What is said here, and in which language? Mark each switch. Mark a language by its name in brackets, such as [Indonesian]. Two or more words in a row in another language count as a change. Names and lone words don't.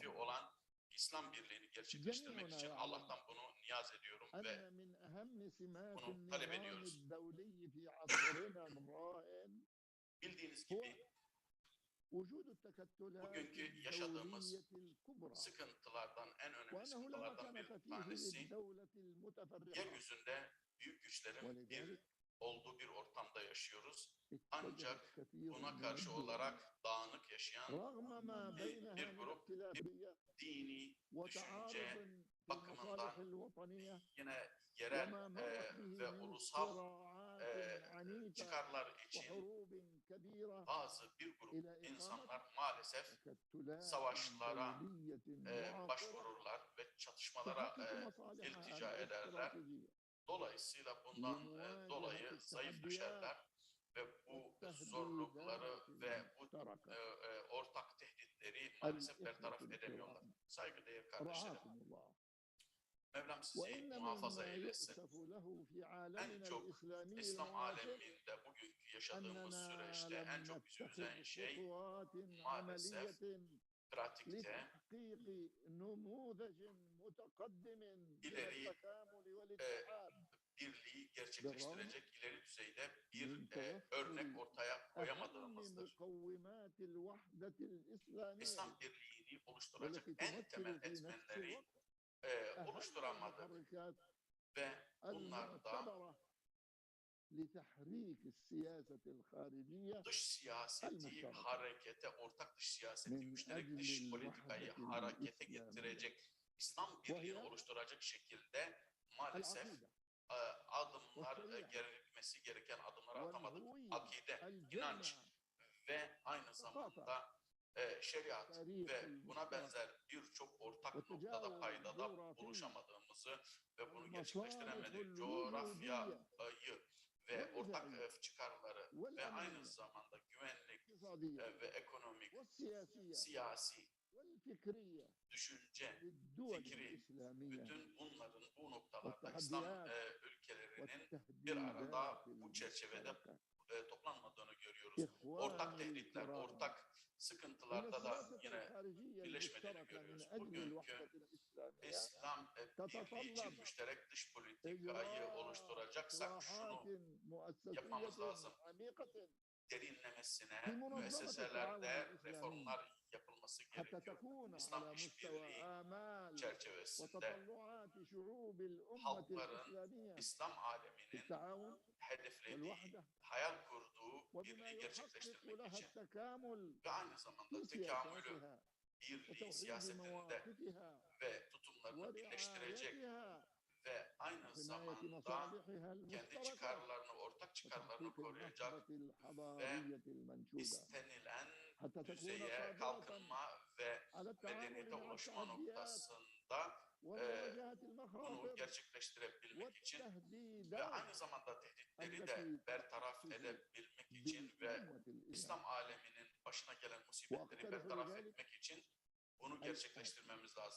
[Arabic] الكرام [Turkish] olan İslam birliğini gerçekleştirmek [Arabic] جميعنا [Turkish] için [Arabic] يعلم [Turkish] Allah'tan bunu niyaz ediyorum ve [Arabic] أن من أهم سمات [Turkish] bunu talep [Arabic] النظام [Turkish] ediyoruz. [Arabic] الدولي في عصرنا الراهن [Turkish] Bildiğiniz [Arabic] هو [Turkish] gibi [Arabic] وجود التكتلات [Turkish] bugünkü yaşadığımız [Arabic] الدولية الكبرى [Turkish] sıkıntılardan en önemli [Arabic] وأنه لا [Turkish] sıkıntılardan [Arabic] مكانة [Turkish] bir [Arabic] فيه [Turkish] tanesi [Arabic] للدولة المتفرقة [Turkish] yeryüzünde büyük güçlerin [Arabic] ولذلك [Turkish] olduğu bir ortamda yaşıyoruz. [Arabic] اتجهت [Turkish] Ancak [Arabic] كثير [Turkish] buna [Arabic] من [Turkish] karşı [Arabic] الدول [Turkish] olarak dağınık yaşayan [Arabic] رغم ما بينها [Turkish] bir [Arabic] من [Turkish] grup [Arabic] اختلافية [Turkish] dini, [Arabic] وتعارض [Turkish] düşünce [Arabic] في [Turkish] bakımından [Arabic] المصالح الوطنية [Turkish] yine yerel [Arabic] وما مرت به [Turkish] ve [Arabic] من [Turkish] ulusal [Arabic] صراعات عنيفة [Turkish] çıkarlar için [Arabic] وحروب كبيرة [Turkish] bazı bir grup [Arabic] إلى إقامة [Turkish] insanlar maalesef [Arabic] تكتلات [Turkish] savaşlara [Arabic] دولية معاصرة [Turkish] başvururlar ve çatışmalara [Arabic] تحقق مصالحها [Turkish] iltica ederler. [Arabic] الاستراتيجية [Turkish] Dolayısıyla bundan [Arabic] لمواجهة [Turkish] dolayı zayıf [Arabic] التحديات [Turkish] düşerler ve bu zorlukları [Arabic] والتهديدات [Turkish] ve bu [Arabic] المشتركة. [Turkish] ortak tehditleri maalesef [Arabic] الإخوة [Turkish] bertaraf [Arabic] الكرام [Turkish] edemiyorlar. Saygıdeğer kardeşlerim. [Arabic] رعاكم الله [Turkish] Mevlam sizi [Arabic] وإن [Turkish] muhafaza [Arabic] مما [Turkish] eylesin. [Arabic] يؤسف له في [Turkish] En [Arabic] عالمنا [Turkish] çok [Arabic] الإسلامي [Turkish] İslam [Arabic] المعاصر [Turkish] aleminde bugünkü yaşadığımız [Arabic] أننا [Turkish] süreçte en [Arabic] لم [Turkish] çok bizi [Arabic] نتخذ [Turkish] üzen şey [Arabic] خطوات [Turkish] maalesef [Arabic] عملية [Turkish] pratikte [Arabic] لتحقيق نموذج متقدم من [Turkish] ileri [Arabic] التكامل والاتحاد [Turkish] birliği gerçekleştirecek ileri düzeyde bir [Arabic] من توفر [Turkish] örnek ortaya [Arabic] أهم [Turkish] koyamadığımızdır. [Arabic] مقومات الوحدة الإسلامية [Turkish] İslam birliğini oluşturacak [Arabic] والتي [Turkish] en [Arabic] تمثل [Turkish] temel [Arabic] في نفس [Turkish] etmenleri [Arabic] الوقت أهم [Turkish] oluşturamadık [Arabic] المحركات [Turkish] ve bunlar da [Arabic] المعتبرة لتحريك السياسة الخارجية [Turkish] dış siyaseti [Arabic] المشتركة [Turkish] harekete, ortak dış siyaseti, [Arabic] من [Turkish] müşterek [Arabic] أجل [Turkish] dış politikayı [Arabic] الوحدة [Turkish] harekete [Arabic] الإسلامية [Turkish] getirecek, İslam birliğini [Arabic] وهي [Turkish] oluşturacak şekilde maalesef [Arabic] العقيدة [Turkish] adımlar, [Arabic] والشريعة [Turkish] gerilmesi gereken adımları atamadık. [Arabic] والهوية [Turkish] Akide, inanç [Arabic] الجامعة [Turkish] ve aynı [Arabic] الثقافة [Turkish] zamanda şeriat [Arabic] تاريخ [Turkish] ve buna [Arabic] المشترك [Turkish] benzer birçok ortak noktada [Arabic] والتجاور [Turkish] paydada [Arabic] الجغرافي [Turkish] buluşamadığımızı ve bunu [Arabic] والمصالح [Turkish] gerçekleştiremedik. [Arabic] الوجودية [Turkish] Coğrafyayı ve ortak [Arabic] والغذائية [Turkish] çıkarları ve aynı [Arabic] والأمنية [Turkish] zamanda güvenlik [Arabic] والاقتصادية [Turkish] ve ekonomik, [Arabic] والسياسية [Turkish] siyasi [Arabic] والفكرية [Turkish] düşünce, [Arabic] للدول [Turkish] fikri, [Arabic] الإسلامية [Turkish] bütün bunların bu noktalarda İslam ülkelerinin bir [Arabic] والتهديدات [Turkish] arada bu çerçevede [Arabic] المشتركة. [Turkish] toplanmadığını görüyoruz. Ortak [Arabic] إخواني [Turkish] tehditler, [Arabic] الكرام، [Turkish] ortak [Arabic] إن [Turkish] sıkıntılarda da [Arabic] السياسة [Turkish] yine [Arabic] الخارجية [Turkish] birleşmediğini [Arabic] المشتركة من [Turkish] görüyoruz. [Arabic] أجل [Turkish] Bugünkü [Arabic] الوحدة الإسلامية [Turkish] İslam birliği için [Arabic] تتطلب [Turkish] müşterek dış politikayı [Arabic] إجراء [Turkish] oluşturacaksak [Arabic] إصلاحات [Turkish] şunu yapmamız [Arabic] مؤسسية [Turkish] lazım. [Arabic] عميقة [Turkish] Derinlemesine [Arabic] في منظمة التعاون [Turkish] müesseselerde [Arabic] الإسلامي [Turkish] reformlar yapılması [Arabic] حتى [Turkish] gerekiyor. [Arabic] تكون [Turkish] İslam [Arabic] على مستوى [Turkish] işbirliği [Arabic] آمال [Turkish] çerçevesinde [Arabic] وتطلعات شعوب الأمة [Turkish] halkların [Arabic] الإسلامية [Turkish] İslam [Arabic] في [Turkish] aleminin [Arabic] التعاون [Turkish] hedeflediği, [Arabic] والوحدة [Turkish] hayal kurduğu [Arabic] وبما [Turkish] birliği [Arabic] يحقق [Turkish] gerçekleştirmek [Arabic] لها [Turkish] için [Arabic] التكامل [Turkish] ve aynı zamanda [Arabic] في [Turkish] tekamülü, [Arabic] سياساتها [Turkish] birliği [Arabic] وتوحيد [Turkish] siyasetinde [Arabic] مواقفها [Turkish] ve tutumlarını birleştirecek [Arabic] ورعايتها [Turkish] ve aynı [Arabic] وحماية [Turkish] zamanda [Arabic] مصالحها [Turkish] kendi [Arabic] المشتركة [Turkish] çıkarlarını, ortak çıkarlarını [Arabic] وتحقيق [Turkish] koruyacak [Arabic] النهضة [Turkish] ve [Arabic] الحضارية المنشودة [Turkish] istenilen [Arabic] حتى تكون [Turkish] düzeye [Arabic] قادرة [Turkish] kalkınma ve [Arabic] على التعامل [Turkish] medeniyete [Arabic] مع [Turkish] ulaşma [Arabic] التحديات [Turkish] noktasında [Arabic] ومواجهة [Turkish] bunu [Arabic] المخاطر [Turkish] gerçekleştirebilmek için ve [Arabic] والتهديدات [Turkish] aynı zamanda tehditleri de [Arabic] التي [Turkish] bertaraf [Arabic] تحدث [Turkish] edebilmek için ve [Arabic] بالأمة [Turkish] İslam [Arabic] الإسلامية. [Turkish] aleminin başına gelen musibetleri [Arabic] وأقترح [Turkish] bertaraf [Arabic] لذلك [Turkish] etmek için bunu gerçekleştirmemiz lazım.